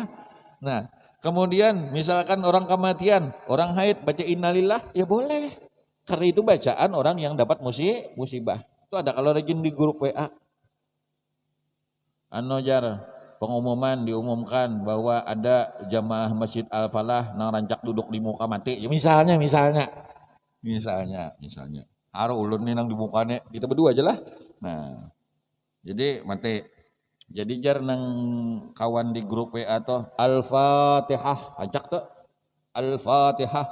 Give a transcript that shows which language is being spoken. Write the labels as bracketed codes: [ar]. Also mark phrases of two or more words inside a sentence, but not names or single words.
[bjn] Nah, kemudian misalkan orang kematian, orang haid baca innalillah ya boleh. Karena itu bacaan orang yang dapat musibah. Itu ada kalau rajin di grup WA. Pengumuman diumumkan bahwa ada jamaah Masjid Al-Falah nang rancak duduk di muka mati. Ya misalnya. Haru ulun nih nang di mukanya, kita berdua aja lah. Nah, jadi mati. Jadi jar nang kawan di grup WA tuh Al-Fatihah, ajak tuh Al-Fatihah.